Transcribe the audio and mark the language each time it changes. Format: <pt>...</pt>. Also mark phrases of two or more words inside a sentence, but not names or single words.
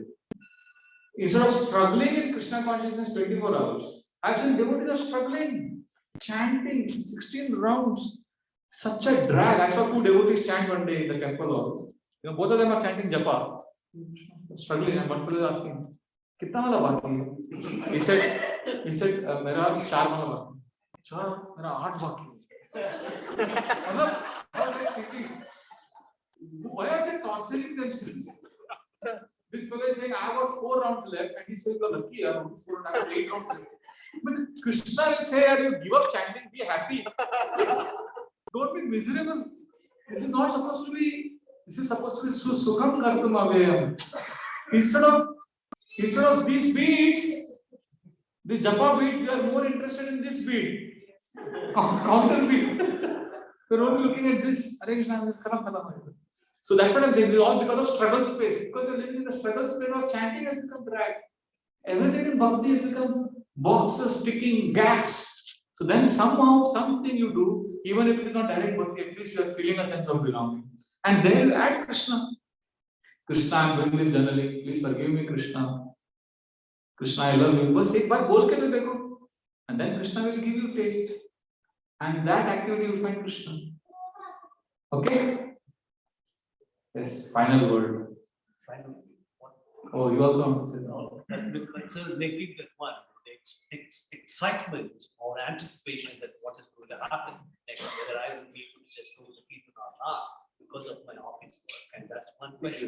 <en>Instead of struggling in Krishna consciousness 24 hours, I've seen devotees are struggling, chanting 16 rounds. Such a drag. I saw 2 devotees chant one day in the temple also. Both of them are chanting japa. Struggling, and one fellow is asking,</en> <hi>"कितना माला बाकी?" He said, "मेरा 4 माला बाकी। चार, मेरा 8 बाकी.</hi> <en>How are they thinking? Why are they torturing themselves? This fellow is saying, I have got 4 rounds left, and he's saying, you're lucky, I have 4 and I have 8 rounds left. But Krishna will say, you give up chanting, be happy. Don't be miserable. This is not supposed to be, this is supposed to be</en> <sa>सुखं कर्तुम् अव्ययम्.</sa> <en>Instead of these beats, these japa beats, we are more interested in this beat. Counter beat. We're only looking at this. Hare Krishna,</en> <hi>ख़त्म, ख़त्म, ख़त्म.</hi> <en>So that's what I'm saying. This is all because of struggle space. Because you're living in the struggle space of chanting has become drag. Everything in bhakti has become boxes, ticking, gaps. So then somehow, something you do, even if it is not direct bhakti, at least you are feeling a sense of belonging. And there you add Krishna. Krishna, I'm doing this journaling. Please forgive me, Krishna. Krishna, I love you.</en> <hi>बस एक बार बोल के तो देखो.</hi> <en>And then Krishna will give you taste. And that activity you will find Krishna. Okay? Yes, final word. Finally, Oh, you also want to say that? no, that's so negative that one, the excitement or anticipation that what is going to happen next, whether I will be able to just go to the people or not because of my office work, and that's one question.</en>